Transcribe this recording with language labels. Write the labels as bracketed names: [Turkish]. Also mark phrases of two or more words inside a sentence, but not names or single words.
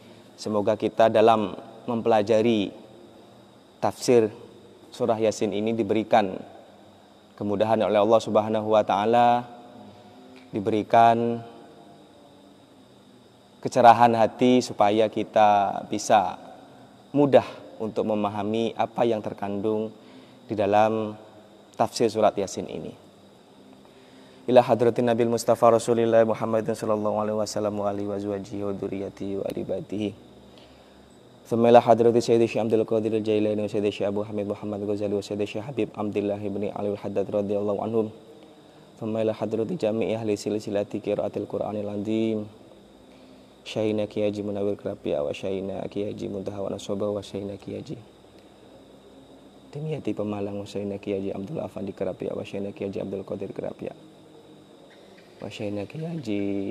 [Indonesian] Semoga kita dalam mempelajari tafsir surah Yasin ini diberikan kemudahan oleh Allah [Arabic] سبحانه وتعالى, [Indonesian] diberikan kecerahan hati supaya kita bisa mudah untuk memahami apa yang terkandung di dalam tafsir surat Yasin ini. [Arabic] إلى حضرة النبي المصطفى رسول الله محمد صلى الله عليه وسلم وآله وأزواجه وذرياته وآل بيته. ثم إلى حضرة سيدي الشيخ عبد القادر الجيلاني وسيدي الشيخ أبو حامد محمد الغزالي وسيدي الشيخ الحبيب عبد الله بن علي الحداد رضي الله عنهم. ثم إلى حضرة جميع أهل سلسلة قراءة القرآن العظيم. Syaina Ki Haji Munawwir Krapia wa Syaina Ki Haji Muntaha wa Nasaba wa Syaina Ki Haji Dimyati Pemalang wa Syaina Ki Haji Abdul Afandi Krapia wa Syaina Ki Haji Abdul Qadir Krapia wa Syaina Ki Haji